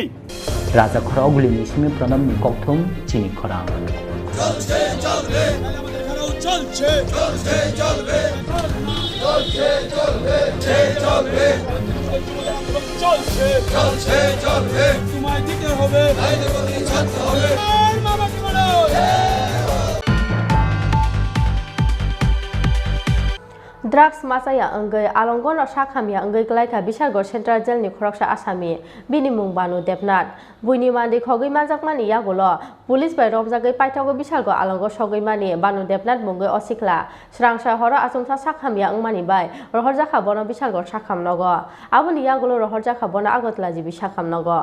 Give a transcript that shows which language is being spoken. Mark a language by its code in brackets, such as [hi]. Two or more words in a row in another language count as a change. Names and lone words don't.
[trp] রাজা খরাগুলি নিসিমি প্রণব নিকথম চিনি খরাং [bn] চলছে চলবে আমাদের এখানেও চলছে চলছে চলবে চলছে চলবে চলবে চলছে চলছে চলবে তোমায় দিতে হবে ছাড়তে হবে মামাকে বলো [trp] Drugs masaya anggai alongono sakhamya anggai klaika Bishargor Central Jail ni khoroksa asami bini mung banu debnat buini mandi khogoi manjakmani yagolo police bai romjagai paithago Bishargor alongo sogoi mani banu debnat mungai osikla srangsa horo asungsa sakhamya angmani bai rohorja khabono Bishargor sakhamnogo aboni yagolo rohorja khabono agotla jibi sakhamnogo